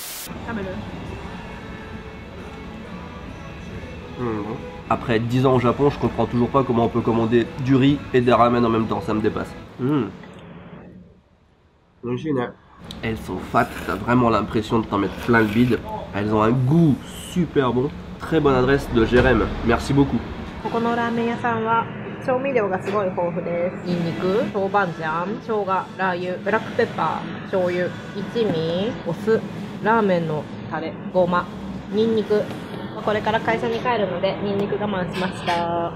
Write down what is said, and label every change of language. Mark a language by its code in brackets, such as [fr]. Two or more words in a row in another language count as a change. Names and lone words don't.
[fr] Après 10 ans au Japon, je comprends toujours pas comment on peut commander du riz et des ramen en même temps. Ça me dépasse. Elles sont fat, t'as vraiment l'impression de t'en mettre plein le bide. Elles ont un goût super bon. Très bonne adresse de Jérém, merci beaucoup. [ja] 調味料がすごい豊富です。ニンニク、豆板醤、生姜、ラー油、ブラックペッパー、醤油、一味、お酢、ラーメンのタレ、ごま、ニンニク。これから会社に帰るのでニンニク我慢しました。